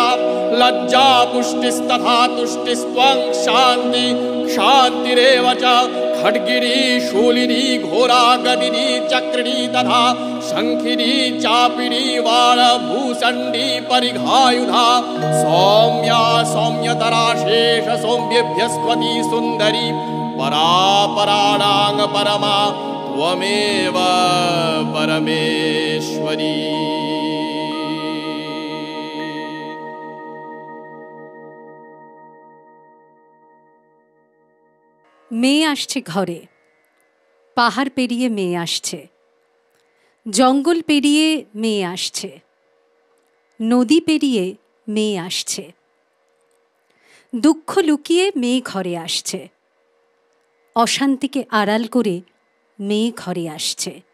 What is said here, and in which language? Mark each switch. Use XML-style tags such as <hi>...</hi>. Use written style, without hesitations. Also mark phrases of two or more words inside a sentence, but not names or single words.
<sa>लज्जा पुष्टिस्तथा तुष्टिस्त्वं शान्ति शान्तिरेव च खड्गिनी शूलिनी घोरा गदिनी चक्रिणी तथा शंखिनी चापिनी वाणभूषण्डी परिघायुधा सौम्या सौम्यतरा शेष सौम्येभ्यस्त्वती सुन्दरी परापराणां परमा त्वमेव परमेश्वरी।</sa> <bn>মেয়ে আসছে ঘরে, পাহাড় পেরিয়ে মেয়ে আসছে, জঙ্গল পেরিয়ে মেয়ে আসছে, নদী পেরিয়ে মেয়ে আসছে, দুঃখ লুকিয়ে মেয়ে ঘরে আসছে, অশান্তিকে আড়াল করে মেয়ে ঘরে আসছে।</bn>